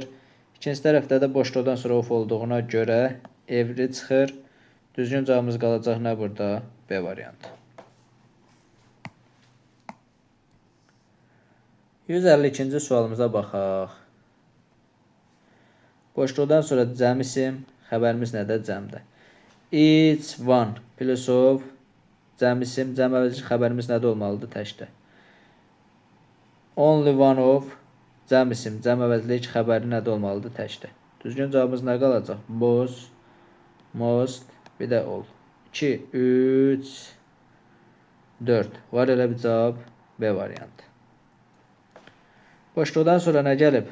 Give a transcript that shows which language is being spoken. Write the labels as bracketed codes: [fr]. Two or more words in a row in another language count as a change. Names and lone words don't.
[az] İkinci tərəfdə də boşluqdan sonra of olduğuna görə evri çıxır. Düzgün cavabımız qalacaq nə burada? B variantı. 152-ci sualımıza baxaq. Boşluqdan sonra cəm isim, xəbərimiz nədir? Cəmdə. [en] Each one plus of, [az] cəm isim, cəm əvəzlik xəbərimiz nədə olmalıdır? Təkdə. [en] Only one of, [az] cəm isim, cəm əvəzlik xəbəri nədə olmalıdır? Təkdə. Düzgün cavabımız nə qalacaq? Most, bir də all. 2, 3, 4. Var elə bir cavab B variantı. Boşluqdan sonra nə gəlib?